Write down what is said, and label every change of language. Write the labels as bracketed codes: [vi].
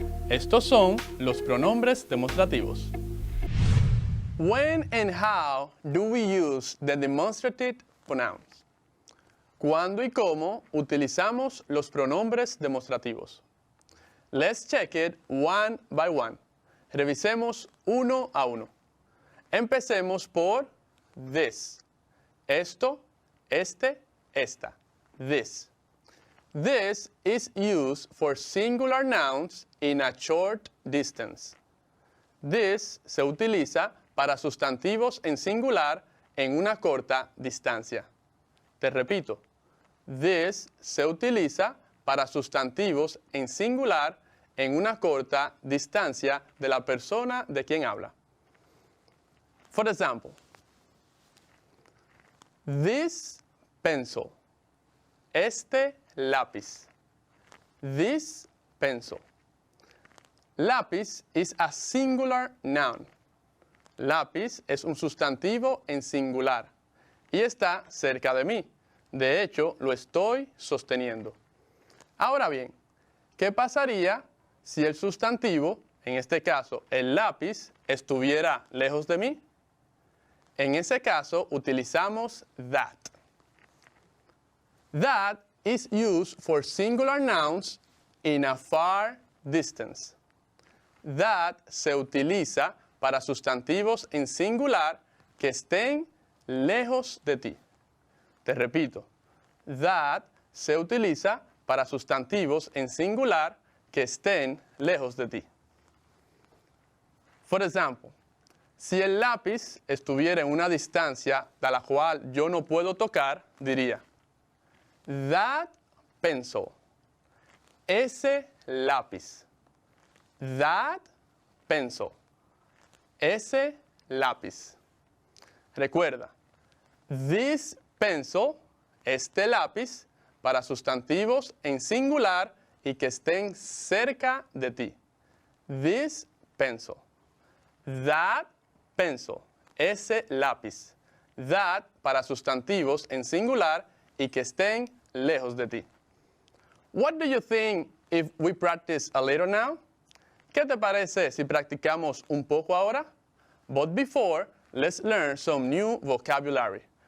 [es] Estos son los pronombres demostrativos. [en] When and how do we use the demonstrative pronouns? [es] ¿Cuándo y cómo utilizamos los pronombres demostrativos? [en] Let's check it one by one. [es] Revisemos uno a uno. Empecemos por this. Esto, este, esta. This. [en] This is used for singular nouns in a short distance. [es] This se utiliza para sustantivos en singular en una corta distancia. Te repito, this se utiliza para sustantivos en singular en una corta distancia de la persona de quien habla. [en] For example, this pencil. [es] Este lápiz. [en] This pencil. Lápiz is a singular noun. [es] Lápiz es un sustantivo en singular y está cerca de mí. De hecho, lo estoy sosteniendo. Ahora bien, ¿qué pasaría si el sustantivo, en este caso el lápiz, estuviera lejos de mí? En ese caso utilizamos that. [en] That is used for singular nouns in a far distance. [es] That se utiliza para sustantivos en singular que estén lejos de ti. Te repito, that se utiliza para sustantivos en singular que estén lejos de ti. [en] For example, [es] si el lápiz estuviera en una distancia de la cual yo no puedo tocar, diría, that pencil. Ese lápiz. [en] That pencil. [es] Ese lápiz. Recuerda, this pencil, este lápiz, para sustantivos en singular y que estén cerca de ti. [en] This pencil. That pencil. [es] Ese lápiz. That para sustantivos en singular y que estén lejos de ti. [en] What do you think if we practice a little now? [es] ¿Qué te parece si practicamos un poco ahora? [en] But before, let's learn some new vocabulary.